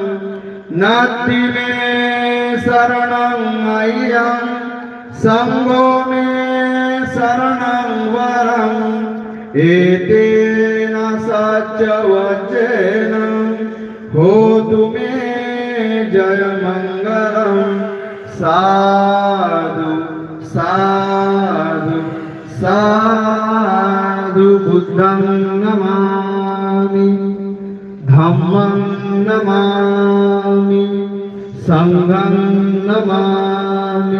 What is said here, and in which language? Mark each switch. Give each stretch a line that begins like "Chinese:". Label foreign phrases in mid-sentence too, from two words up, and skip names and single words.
Pali: नास्ति मे शरणं मह्यं संगो मे शरणं वरं एतेन सच्चवचेन होतु मे जय मंगलम्. साधु साधु साधु बुद्धं नमामि, धम्मं नमामि, संघं नमामि.